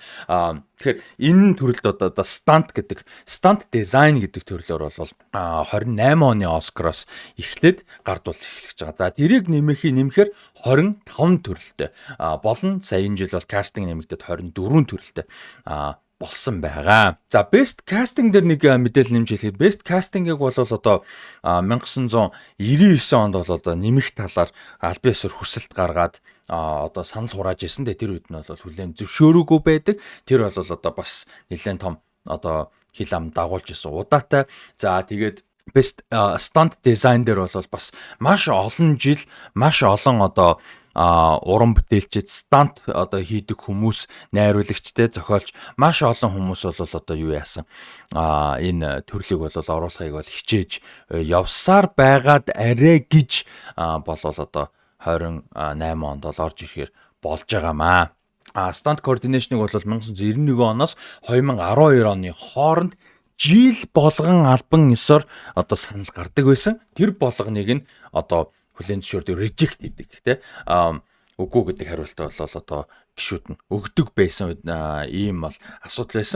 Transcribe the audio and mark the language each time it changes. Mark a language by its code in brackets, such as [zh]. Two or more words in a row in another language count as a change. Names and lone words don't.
[mn] Тэгэхээр энэ төрөлд одоо stunt гэдэг [en] stunt design [mn] гэдэг төрлөөр бол 28 оны Оскароос эхлээд гардуул эхлэж байгаа. За тэрийг нэмэхээр 25 төрөлтэй болно. Сая энэ жил бол кастинг нэмэгдээд 24 төрөлтэй болсон байгаа. За [en] best casting [mn] дээр нэг мэдээлэл нэмж хэлэхэд [en] best casting- [mn] ыг бол одоо 1999 онд бол одоо нэмэх талаар аль биесээр хүсэлт гаргаад одоо санал хурааж ирсэн. Тэр үед нь бол хүлээн зөвшөөрөөгүй байдаг. Тэр бол одоо бас нэлээд том одоо хил ам дагуулж исэн удаатай. За тэгээд [en] best stunt design [mn] дээр бол бас маш олон жил маш олон одоо уран бүтээлчд stunt одоо хийдэг хүмүүс, найруулагчтэй зохиолч маш олон хүмүүс бол одоо юу яасан энэ төрлийг бол оруулахыг бол хичээж явсаар байгаад арай гэж болол одоо 28 онд бол орж ирэхээр болж байгаамаа. [en] Stunt coordination- [mn] ыг бол 1991 оноос 2012 оны хооронд жил болгон албан ёсоор одоо санал гардаг байсан. Тэр болгоныг нь одоо хүлээн зөвшөөрдөг reject хийдэг тий. Үгүй гэдэг хариултаа бол одоо гişүүд нь өгдөг байсан ийм бол асуудал байсан.